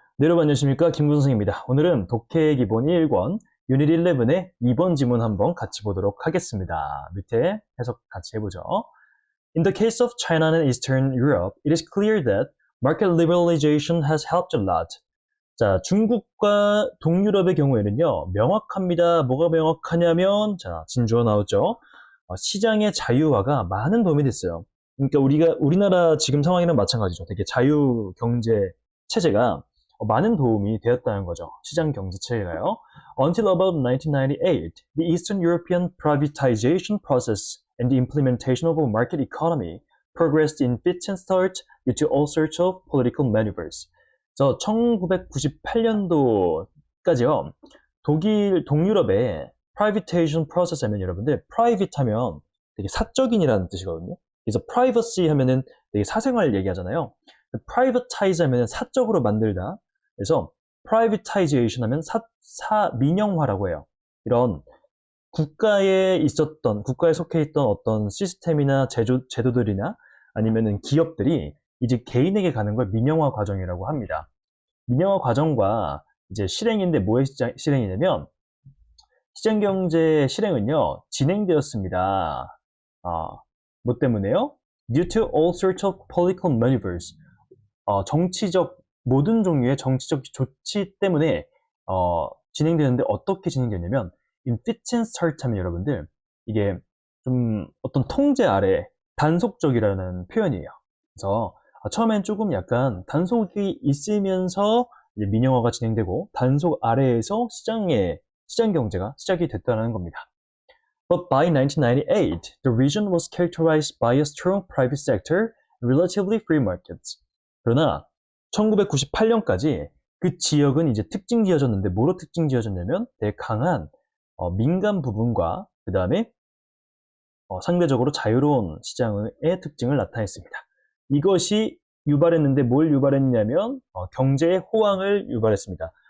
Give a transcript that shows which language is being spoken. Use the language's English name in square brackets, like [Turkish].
[Korean] 네, 여러분 안녕하십니까, 김군성입니다. 오늘은 독해 기본 1권 유닛 11의 2번 지문 한번 같이 보도록 하겠습니다. 밑에 해석 같이 해보죠. [English] In the case of China and Eastern Europe, it is clear that market liberalization has helped a lot. [Korean] 자, 중국과 동유럽의 경우에는요, 명확합니다. 뭐가 명확하냐면, 자, 진주어 나오죠. 시장의 자유화가 많은 도움이 됐어요. 그러니까 우리나라 지금 상황이랑 마찬가지죠. 되게 자유 경제 체제가 많은 도움이 되었다는 거죠. 시장 경제 체계가요. [English] Until about 1998, the Eastern European privatization process and the implementation of a market economy progressed in fits and starts due to all sorts of political maneuvers. [Korean] 1998년도까지요. 동유럽의 privatization process 하면 여러분들, private 하면 되게 사적인이라는 뜻이거든요. 그래서 privacy 하면은 되게 사생활 얘기하잖아요. privatize 하면은 사적으로 만들다. 그래서 privatization 하면 민영화라고 해요. 이런 국가에 속해 있던 어떤 시스템이나 제도들이나 아니면은 기업들이 이제 개인에게 가는 걸 민영화 과정이라고 합니다. 민영화 과정과 이제 실행인데 뭐의 실행이냐면 시장경제 실행은요 진행되었습니다. 뭐 때문에요? [English] Due to all sorts of political maneuvers. [Korean] 모든 종류의 정치적 조치 때문에 진행되는데 어떻게 진행되냐면 [English] in fits and starts [Korean] 하면 여러분들 이게 좀 어떤 통제 아래 단속적이라는 표현이에요. 그래서 처음엔 조금 약간 단속이 있으면서 이제 민영화가 진행되고 단속 아래에서 시장 경제가 시작이 됐다는 겁니다. [English] But by 1998, the region was characterized by a strong private sector and relatively free markets. [Korean] 그러나 1998년까지 그 지역은 이제 특징 지어졌는데 뭐로 특징 지어졌냐면 되게 강한 민간 부분과 그 다음에 상대적으로 자유로운 시장의 특징을 나타냈습니다. 이것이 유발했는데 뭘 유발했냐면 경제의 호황을 유발했습니다.